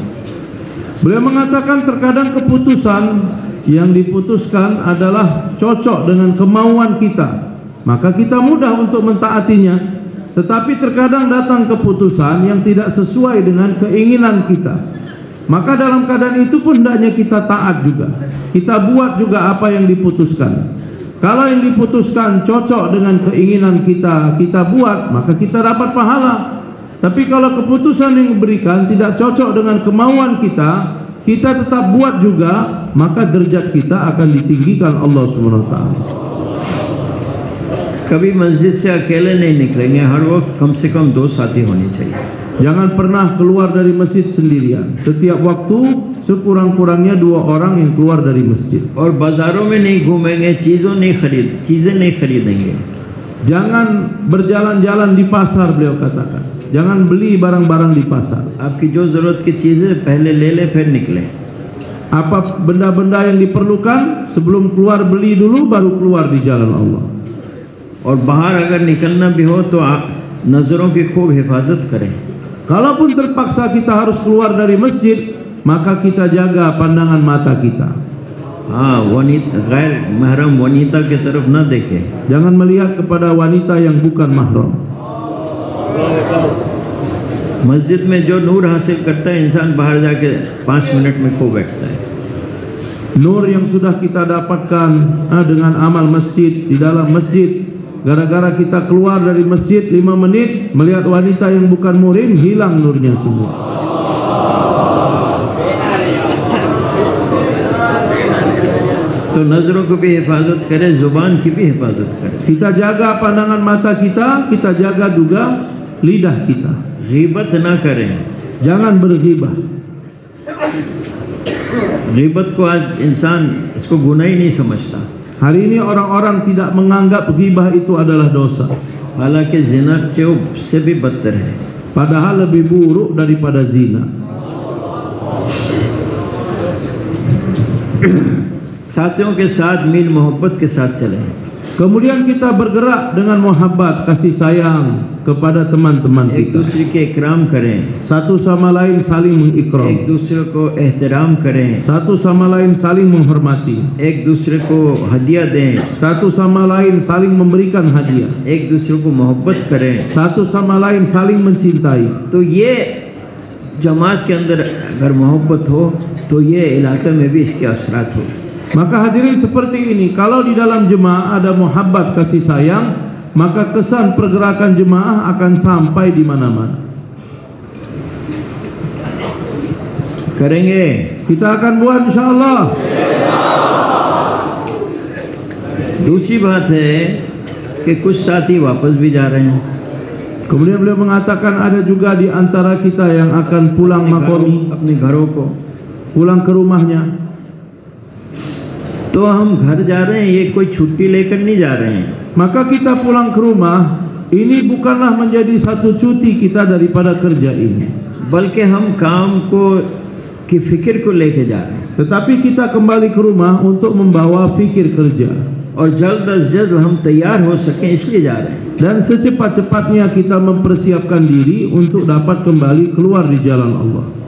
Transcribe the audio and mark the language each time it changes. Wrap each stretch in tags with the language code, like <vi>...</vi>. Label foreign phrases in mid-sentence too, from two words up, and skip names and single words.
<id>Beliau mengatakan terkadang keputusan yang diputuskan adalah cocok dengan kemauan kita, maka kita mudah untuk mentaatinya. Tetapi terkadang datang keputusan yang tidak sesuai dengan keinginan kita, maka dalam keadaan itu pun hendaknya kita taat juga. Kita buat juga apa yang diputuskan. Kalau yang diputuskan cocok dengan keinginan kita, kita buat, maka kita dapat pahala. Tapi kalau keputusan yang diberikan tidak cocok dengan kemauan kita, kita tetap buat juga, maka derajat kita akan ditinggikan Allah</id> <ar>سبحانه وتعالى.</ar> <hi>कभी मस्जिद से अकेले नहीं निकलेंगे, हर वक्त कम से कम 2 साथी होनी चाहिए।</hi> <id>Jangan pernah keluar dari masjid sendirian. Setiap waktu sekurang-kurangnya 2 orang yang keluar dari masjid.</id> <hi>और बाजारों में नहीं घूमेंगे, चीज़ें नहीं खरीदेंगे।</hi> <id>Jangan berjalan-jalan di pasar, beliau katakan. Jangan beli barang-barang di pasar.</id> <hi>आपकी जो ज़रूरत की चीज़ें पहले ले ले फिर निकले।</hi> <id>Apa benda-benda yang diperlukan, sebelum keluar beli dulu, baru keluar di jalan Allah.</id> <hi>और बाहर अगर निकलना भी हो तो आप नज़रों की खूब हिफाजत करें।</hi> <id>Kalaupun terpaksa kita harus keluar dari masjid, maka kita jaga pandangan mata kita.</id> <hi>हाँ, गैर महरम वनीता की तरफ न देखें।</hi> <id>Jangan melihat kepada wanita yang bukan mahram.</id> <hi>मस्जिद में जो नूर हासिल करता है इंसान बाहर जाके 5 मिनट में खो बैठता है।</hi> <id>Nur yang sudah kita dapatkan dengan amal masjid di dalam masjid, gara-gara kita keluar dari masjid 5 menit melihat wanita yang bukan murim, hilang nurnya semua.</id> <hi>तो नज़रों को भी हिफाजत करें, ज़ुबान की भी हिफाजत करें।</hi> <id>Kita jaga pandangan mata kita jaga juga lidah kita.</id> <hi>ग़ीबत ना करें।</hi> <id>Jangan berghibah.</id> <hi>ग़ीबत को आज इंसान इसको गुनाह ही नहीं समझता।</hi> <id>Hari ini orang-orang tidak menganggap ghibah itu adalah dosa.</id> <hi>हालांकि ज़िना से भी बदतर है।</hi> <id>Padahal lebih buruk daripada zina.</id> <hi>साथियों के साथ मील मोहब्बत के साथ चलें।</hi> <id>Kemudian kita bergerak dengan muhabbat, kasih sayang kepada teman-teman</id> <hi>एक</hi> <id>kita.</id> <hi>दूसरे के इकराम करें,</hi> <id>Satu sama lain saling</id> <hi>एक</hi> <id>mengikram.</id> <hi>दूसरे को एहतराम करें,</hi> <id>Satu sama lain saling menghormati.</id> <hi>एक दूसरे को हदिया दें,</hi> <id>Satu sama lain saling memberikan hadiah.</id> <hi>एक दूसरे को मोहब्बत करें।</hi> <id>Satu sama lain saling mencintai.</id> <hi>तो ये जमात के अंदर अगर मोहब्बत हो तो ये इलाके में भी इसके असरात हो।</hi> <id>Maka hadirin seperti ini, kalau di dalam jemaah ada muhabbat, kasih sayang, maka kesan pergerakan jemaah akan sampai di mana-mana.</id> <hi>करेंगे।</hi> <id>Kita akan buat</id> <ar>إن شاء الله.</ar> <hi>दूसरी बात है कि कुछ साथी वापस भी जा रहे हैं।</hi> <id>Kemudian beliau mengatakan ada juga di antara kita yang akan pulang makomi,</id> <hi>अपने घरों को,</hi> <id>pulang ke rumahnya.</id> <hi>तो हम घर जा रहे हैं, ये कोई छुट्टी लेकर नहीं जा रहे हैं।</hi> <id>Maka kita pulang ke rumah, ini bukanlah menjadi satu cuti kita daripada kerja ini,</id> <hi>बल्कि हम काम को की फिक्र को लेके जा रहे हैं</hi> <id>tetapi kita kembali ke rumah untuk membawa fikir kerja.</id> <hi>और जल्द अज जल्द हम तैयार हो सकें इसलिए जा रहे हैं।</hi> <id>Dan secepat-cepatnya kita mempersiapkan diri untuk dapat kembali keluar di jalan Allah.</id>